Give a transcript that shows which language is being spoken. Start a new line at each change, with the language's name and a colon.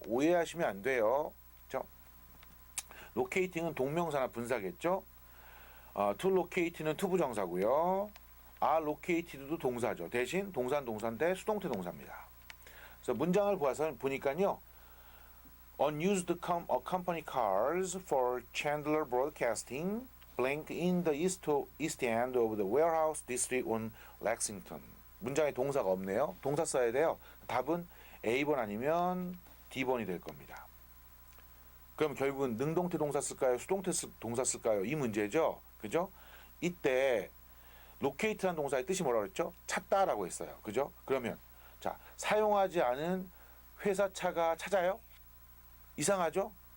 Korean: 오해하시면 안 돼요. 그렇죠? locating은 동명사나 분사겠죠. to locate는 투부정사고요. are located도 동사죠. 대신 동사는 동사인데 수동태 동사입니다. 그래서 문장을 보니까요.
English: Unused company cars for Chandler Broadcasting blank in the east end of the warehouse district on Lexington.
Korean: 문장에 동사가 없네요. 동사 써야 돼요. 답은 A번 아니면 D번이 될 겁니다. 그럼 결국은 능동태 동사 쓸까요? 수동태 동사 쓸까요? 이 문제죠. 그죠? 이때 locate라는 동사의 뜻이 뭐라고 그랬죠? 찾다라고 했어요. 그죠? 그러면 자, 사용하지 않은 회사차가 찾아요? 이상하죠?